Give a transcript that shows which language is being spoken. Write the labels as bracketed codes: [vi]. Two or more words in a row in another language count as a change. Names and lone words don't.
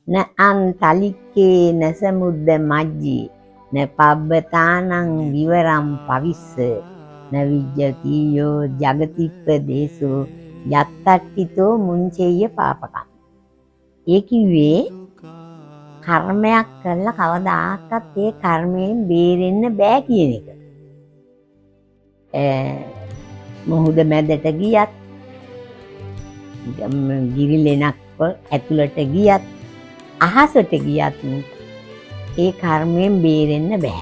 [pi] න අන්තලික්කේ නසමුද්ද මජ්ජි න පබ්බතානං විවරම් පවිස්ස න විජ්ජතියෝ ජගතිප්ප දේසෝ යත්තට්ටිතෝ මුංචෙය්‍ය පාපකම්. [si] ඒ කිව්වේ කර්මයක් කළා කවදාකවත් ඒ කර්මයෙන් බේරෙන්න බෑ කියන එක. මොහොත මැදට ගියත් ගිරිලෙනක් ඇතුළට ගියත් අහසට ගියත් ඒ කර්මයෙන් බේරෙන්න බෑ.